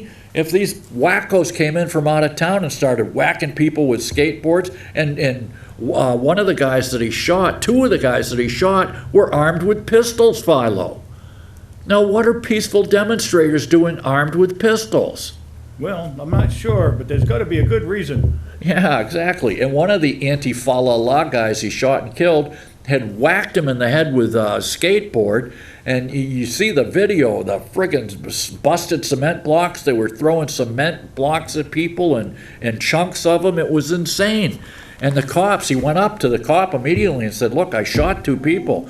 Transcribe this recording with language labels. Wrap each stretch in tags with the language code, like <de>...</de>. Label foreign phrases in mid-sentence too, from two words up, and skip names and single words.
<en>If these wackos came in from out of town and started whacking people with skateboards, and one of the guys that he shot, two of the guys that he shot were armed with pistols, Philo. Now, what are peaceful demonstrators doing armed with pistols? Well, I'm not sure, but there's got to be a good reason. Yeah, exactly. And one of the anti-fa-la-la guys he shot and killed had whacked him in the head with a skateboard. And you see the video, the friggin' busted cement blocks. They were throwing cement blocks at people and chunks of them. It was insane. And the cops, he went up to the cop immediately and said, look, I shot two people.</en>